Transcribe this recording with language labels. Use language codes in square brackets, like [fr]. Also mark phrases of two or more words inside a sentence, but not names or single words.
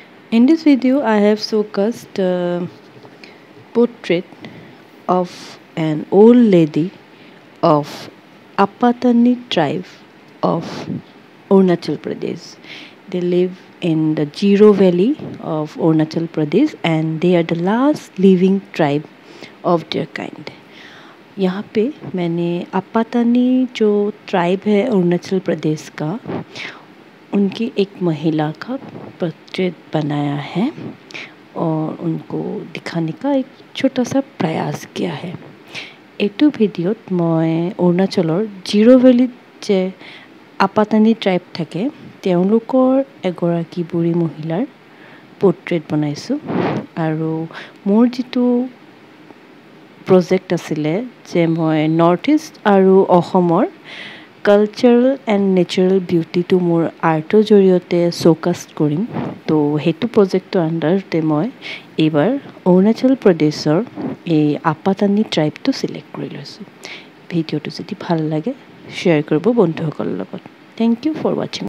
[en] In this video, I have focused portrait of an old lady of Apatani tribe of Arunachal Pradesh. They live in the Jiro Valley of Arunachal Pradesh and they are the last living tribe of their kind. [hi] यहाँ पे मैंने अपातानी जो ट्राइब है अरुणाचल प्रदेश का उनकी एक महिला का पोर्ट्रेट बनाया है और उनको दिखाने का एक छोटा सा प्रयास किया है [as] এটো ভিডিঅ'ত মই अरुणाचলৰ জিৰ' ভেলীত যে আপাতানি ট্ৰাইব থাকে তেওঁলোকৰ এগৰাকী বুঢ়ী মহিলাৰ পোৰ্ট্ৰেট বনাইছোঁ আৰু মোৰ যিটো প্ৰজেক্ট আছিলে যে মই নৰ্থ ইষ্ট আৰু অসমৰ [en] cultural and natural [as] বিউটিটো মোৰ আৰ্টৰ জৰিয়তে শ্ব'কাষ্ট কৰিম তো সেইটো প্ৰজেক্টৰ আণ্ডাৰতে মই এইবাৰ অৰুণাচল প্ৰদেশৰ এই আপাতানি ট্ৰাইবটো চিলেক্ট কৰি লৈছোঁ ভিডিঅ'টো যদি ভাল লাগে শ্বেয়াৰ কৰিব বন্ধুসকলৰ লগত [en] thank you for watching